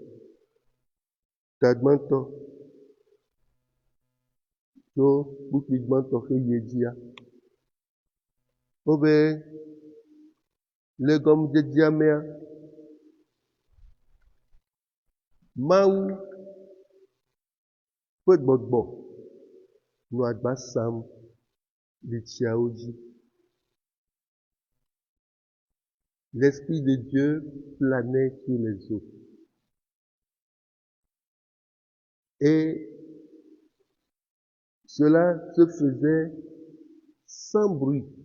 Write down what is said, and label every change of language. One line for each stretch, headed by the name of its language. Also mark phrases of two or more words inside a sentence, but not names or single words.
Ewe: ta gbãtɔ tso kpukpui gbãtɔ ƒe yi dzia wobe le gɔmedzedzea mea Mawu ƒe gbɔgbɔ nɔ agba sam le tsiawo dzi.
French: L'Esprit de Dieu planait sur les eaux. Et cela se faisait sans bruit.